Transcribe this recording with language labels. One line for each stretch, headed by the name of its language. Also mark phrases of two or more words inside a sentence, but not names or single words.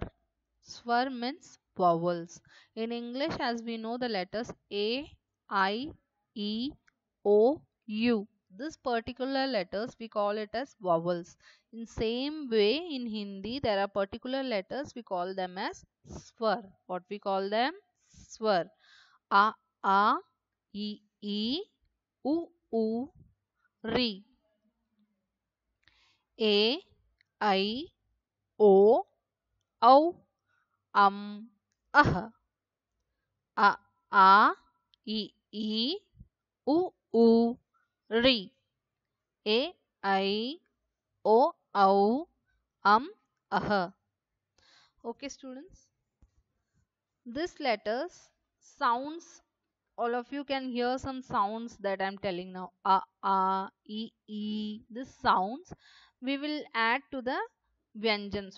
English: Swar means vowels. In English, as we know, the letters A, I, E, O, U. This particular letters we call it as vowels. In same way, in Hindi, there are particular letters we call them as swar. What we call them? Swar.
Hindi: A, E, U, Ri. A, I, O, Au, Ah. A, E, U, Ri. A, I, O, Au, Ah.
English: Okay, students. This letters sounds, all of you can hear some sounds that I'm telling now.
Hindi: E.
English: This sounds we will add to the vyanjans.